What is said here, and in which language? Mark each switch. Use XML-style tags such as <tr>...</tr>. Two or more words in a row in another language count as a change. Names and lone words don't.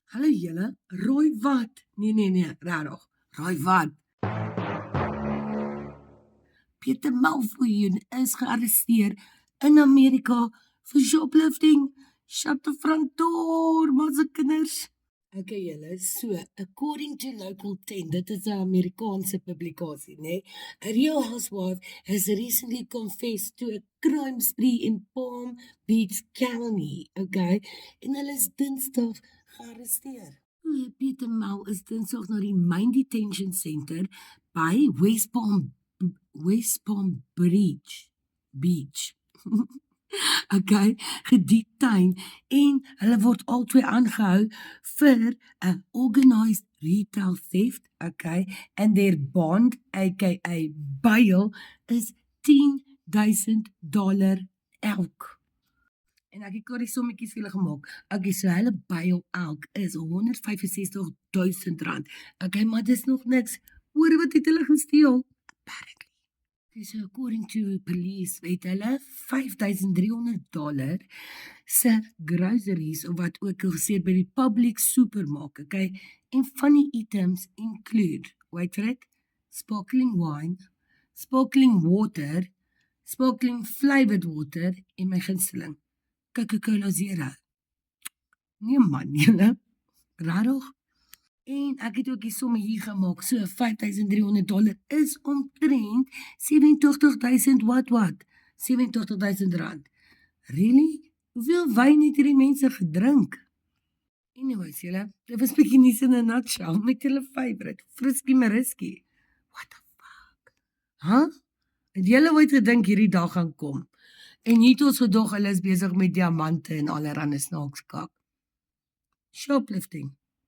<af>Hallo julle, rooi wat? Nee, rarig. Rooi wat? Peter Malfoy is gearresteer in Amerika vir shoplifting.</af> <en>Shut the front door,</en> <af>maar se kinders. Okay, julle,</af> <en>so, according to Local 10,</en> <af>dit is 'n Amerikaanse publikasie, né?</af> <en>A Real Housewife has recently confessed to a crime spree in Palm Beach County, okay?</en> <af>En hulle is Dinsdag gearresteer. Peter Mau is Dinsdag na die Main Detention Center by West Palm Beach. Okay, gedetain en hulle word albei aangehou vir 'n</af> <en>organized retail theft, okay, and their bond, aka bail,</en> <af>is $10,000 elk. En ek het die sommetjies vir julle gemaak. Okay, so hulle bail elk is R165,000. Okay, maar dis nog niks. Hoor wat het hulle gesteel? Apparently. So according to police, het hulle $5,300 se groceries, of wat ook al gesê by die</af> <en>public supermarket,</en> <af>okay? En van die items</af> <en>include, wait for it, sparkling wine, sparkling water, sparkling flavored water,</en> <af>en my gunsteling, Coca-Cola Zero. Nee man, julle, rarig. En ek het ook die somme hier gemaak, so $5,300 is omtrent 87,000 wat? 87,000 rand. Really? Hoeveel wyn het hierdie mense gedrink? Anyways, julle, dit was bietjie nuus in 'n nutshell met julle favorite, Frisky Mariski.</af> <en>What the fuck?</en> <af>Het julle ooit gedink hierdie dag gaan kom? En nie het ons gedog hulle is besig met diamante en allerhande snaakskak. Shoplifting.</af>